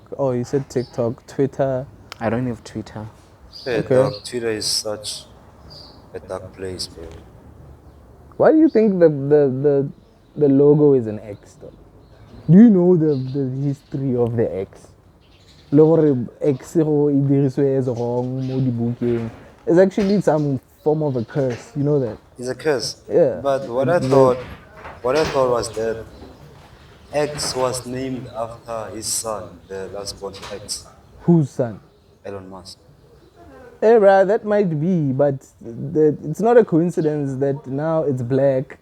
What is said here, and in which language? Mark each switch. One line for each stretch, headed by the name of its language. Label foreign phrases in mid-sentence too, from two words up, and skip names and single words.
English: Oh, you said TikTok, Twitter. I don't have Twitter. Yeah, Okay. dog, Twitter is such a dark place, bro. Why do you think the logo is an X though? Do you know the history of the X?
Tswana: Logo X ho e diriswe
English: as wrong
Tswana: mo dibukeng.
English: It's actually some form of a curse. You know that? It's a curse. Yeah. But what I thought was that X was named after his son, the last born X, Whose son? Elon Musk. Hey, bruh, that might be, but it's not a coincidence that now it's black.